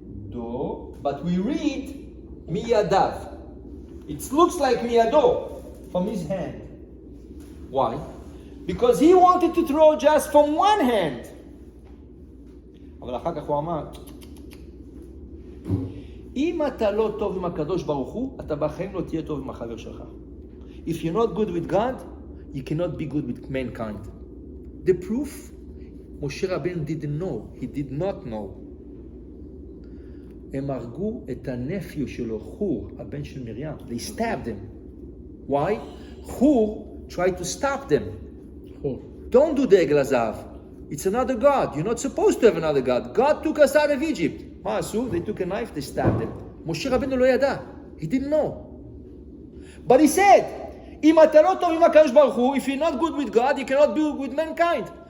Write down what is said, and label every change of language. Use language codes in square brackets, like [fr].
[en] Miyado, but we read miyadav. It looks like miyado, from his hand. Why? Because he wanted to throw just from one hand. [he] אבל אחר כך הוא אמר, אם אתה לא טוב עם הקדוש ברוך הוא, אתה בחיים לא תהיה טוב עם החבר שלך. [en] If you're not good with God, you cannot be good with mankind. The proof, Moshe Rabbeinu didn't know. He did not know. [he] הם הרגו את הנפיו שלו, חור, הבן של מרים. [en] They stabbed him. Why? חור tried to stop them. Don't do the Egel HaZahav. It's another God. You're not supposed to have another God. God took us out of Egypt. [he] מה עשו? [en] They took a knife, they stabbed him. [he] משה רבנו לא ידע. [en] He didn't know. But he said, [he] אם אתה לא טוב עם הקדוש ברוך הוא, [en] if you're not good with God, you cannot be good with mankind.